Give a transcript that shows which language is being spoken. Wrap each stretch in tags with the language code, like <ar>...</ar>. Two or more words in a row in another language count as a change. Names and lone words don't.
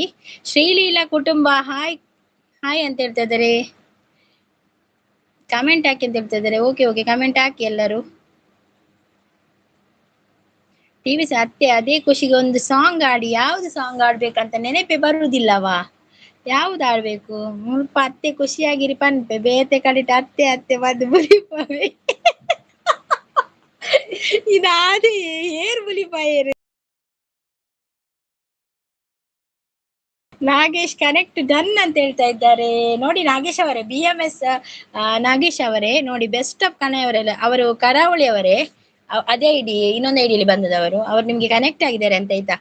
<kn>ಶ್ರೀಲೀಲಾ ಕುಟುಂಬ ಹಾಯ್ ಹಾಯ್ ಅಂತ ಹೇಳ್ತಾ ಇದ್ದಾರೆ, ಕಮೆಂಟ್ ಹಾಕಿ ಅಂತ ಹೇಳ್ತಾ ಇದ್ದಾರೆ.</kn> <en>okay okay,</en> <kn>ಕಮೆಂಟ್ ಹಾಕಿ ಎಲ್ಲರೂ. TVC ಅತ್ತೆ ಅದೇ ಖುಷಿಗೆ ಒಂದು ಸಾಂಗ್ ಆಡಿ. ಯಾವ್ದು ಸಾಂಗ್ ಆಡ್ಬೇಕಂತ ನೆನಪೆ ಬರುವುದಿಲ್ಲವಾ? ಯಾವ್ದು ಆಡ್ಬೇಕು?</kn> <tcy>ಮುಲ್ಪ ಅತ್ತೆ ಖುಷಿಯಾಗಿರಿ ಪನ್ಪೆ ಬೇತೆ ಕಡಿಟ ಅತ್ತೆ ಅತ್ತೆ ಬಂದು ಬುಲಿಪಾವೆ. ಇದಾದ ಏರ್ ಬುಲಿಪಾಯರು</tcy> <kn>ನಾಗೇಶ್</kn> <en>connect done</en> <kn>ಅಂತ ಹೇಳ್ತಾ ಇದ್ದಾರೆ ನೋಡಿ. ನಾಗೇಶ್ ಅವರೇ, BMS ನಾಗೇಶ್ ಅವರೇ ನೋಡಿ,</kn> <en>best of</en> <kn>ಕಣೆ ಅವರೆಲ್ಲ, ಅವರು ಕರಾವಳಿ ಅವರೇ, ಅದೇ ಐಡಿ, ಇನ್ನೊಂದು ಐಡಿಯಲ್ಲಿ ಬಂದದವರು, ಅವ್ರು ನಿಮ್ಗೆ ಕನೆಕ್ಟ್ ಆಗಿದ್ದಾರೆ ಅಂತ ಆಯ್ತಾ.</kn>